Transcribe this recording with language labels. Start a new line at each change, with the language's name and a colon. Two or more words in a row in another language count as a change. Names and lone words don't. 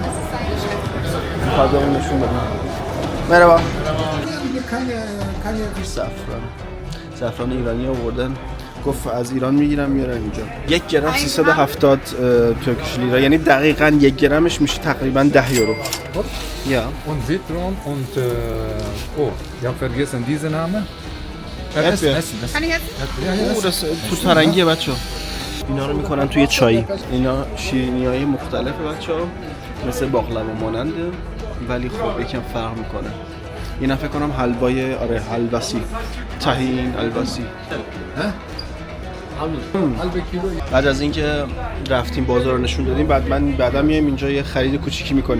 Persian: میخواد اون نشون بدم. مرحبا. زعفران ایرانی آوردن. گفت از ایران میگیرم میارن اینجا. 1 گرم 370
English: Turkish lira,
Persian: یعنی دقیقاً 1 گرمش میشه تقریباً 10 یورو.
German: Ja. Und Citron und oh, ich habe vergessen diesen Namen. Essen. Kann ich jetzt?
Persian: پوست فرنگیه بچه‌ها. اینا رو میکنن توی چای. اینا شیرینی‌های مختلفه بچه‌ها. مثل باقلوا ماننده ولی خب یکم فرق میکنه. اینا فکر کنم حلوای حلواسی. طحین الباسی. بعد از اینکه رفتیم بازار رو نشون دادیم، بعدا میایم اینجا یه خرید کوچیکی میکنیم.